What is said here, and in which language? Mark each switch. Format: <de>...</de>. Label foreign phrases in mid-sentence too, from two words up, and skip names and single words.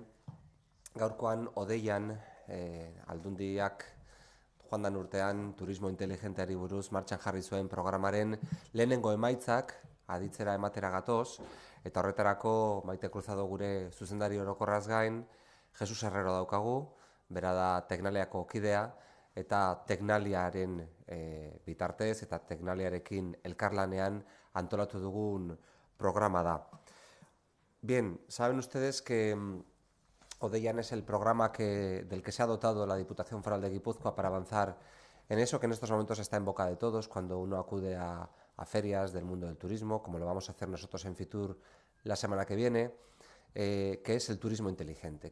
<eu>Gaurkoan Odeian aldundiak joan dan urtean turismo inteligenteari buruz martxan jarri zuen programaren lehenengo emaitzak aditzera ematera gatoz, eta horretarako Maite Cruzado gure zuzendari orokorraz gain, Jesus Herrero daukagu, bera da Teknaliako kidea, eta Teknaliaren bitartez eta Teknaliarekin elkarlanean antolatu dugun programa da.</eu> <es>Bien, saben ustedes que Odeian es el programa del que se ha dotado la Diputación Foral de Guipúzcoa para avanzar en eso que en estos momentos está en boca de todos cuando uno acude a ferias del mundo del turismo, como lo vamos a hacer nosotros en Fitur la semana que viene, que es el turismo inteligente.</es>